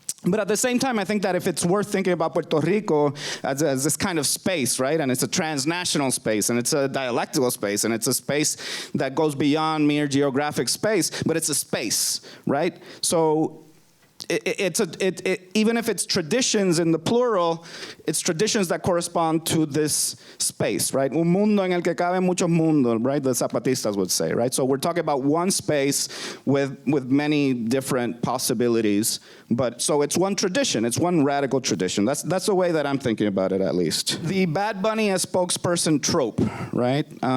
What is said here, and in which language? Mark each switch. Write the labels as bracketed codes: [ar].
[en] But at the same time, I think that if it's worth thinking about Puerto Rico as this kind of space, right, and it's a transnational space, and it's a dialectical space, and it's a space that goes beyond mere geographic space, but it's a space, right? So even if it's traditions in the plural, it's traditions that correspond to this space, right? [es] Un mundo en el que caben muchos mundos, right? [en] The Zapatistas would say, right? So we're talking about one space with many different possibilities, but so it's one tradition, it's one radical tradition. That's the way that I'm thinking about it, at least. The Bad Bunny as spokesperson trope, right?